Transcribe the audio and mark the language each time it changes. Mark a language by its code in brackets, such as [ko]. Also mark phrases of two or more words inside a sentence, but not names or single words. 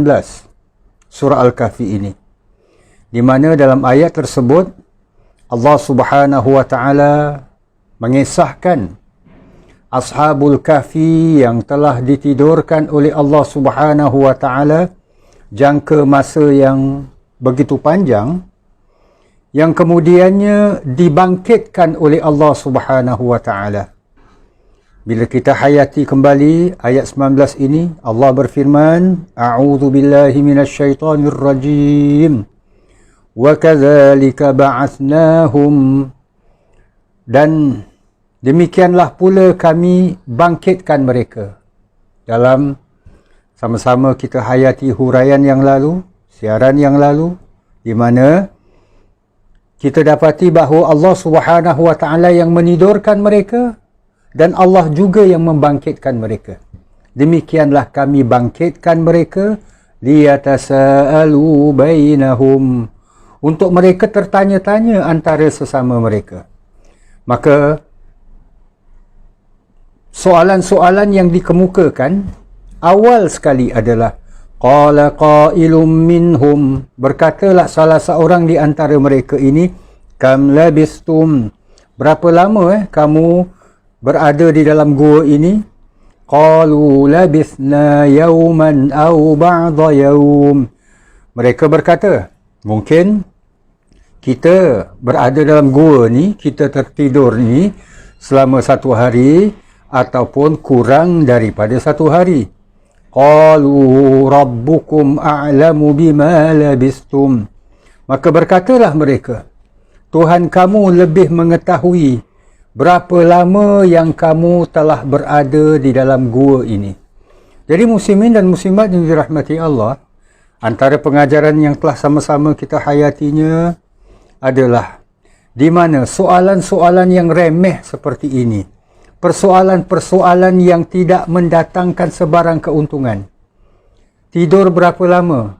[ms] surah Al-Kahfi ini, di mana dalam ayat tersebut [ar] الله سبحانه وتعالى [ms] mengisahkan Ashabul Kahfi yang telah ditidurkan oleh [ar] الله سبحانه وتعالى [ms] jangka masa yang begitu panjang, yang kemudiannya dibangkitkan oleh [ar] الله سبحانه وتعالى. [ms] Bila kita hayati kembali ayat 19 ini, Allah berfirman, [ar] أعوذ بالله من الشيطان الرجيم. وَكَذَلِكَ بَعَثْنَاهُمْ, [ms] dan demikianlah pula kami bangkitkan mereka. Dalam sama-sama kita hayati huraian yang lalu, siaran yang lalu, di mana kita dapati bahawa [ar] الله سبحانه وتعالى [ms] yang menidurkan mereka dan Allah juga yang membangkitkan mereka. Demikianlah kami bangkitkan mereka, [ar] ليتساءلوا بينهم, [ms] untuk mereka tertanya-tanya antara sesama mereka. Maka soalan-soalan yang dikemukakan awal sekali adalah [ar] قال قائل منهم, [ms] berkatalah salah seorang di antara mereka ini, [ar] كم لبثتم, [ms] berapa lama kamu berada di dalam gua ini? [ar] قالوا لبثنا يوما أو بعض يوم, [ms] mereka berkata, mungkin kita berada dalam gua ni, kita tertidur ni selama satu hari ataupun kurang daripada satu hari. [ar] قالوا ربكم أعلم بما لبثتم, [ms] maka berkatalah mereka, Tuhan kamu lebih mengetahui berapa lama yang kamu telah berada di dalam gua ini. Jadi muslimin dan muslimat yang dirahmati Allah, antara pengajaran yang telah sama-sama kita hayatinya adalah di mana soalan-soalan yang remeh seperti ini, persoalan-persoalan yang tidak mendatangkan sebarang keuntungan. Tidur berapa lama?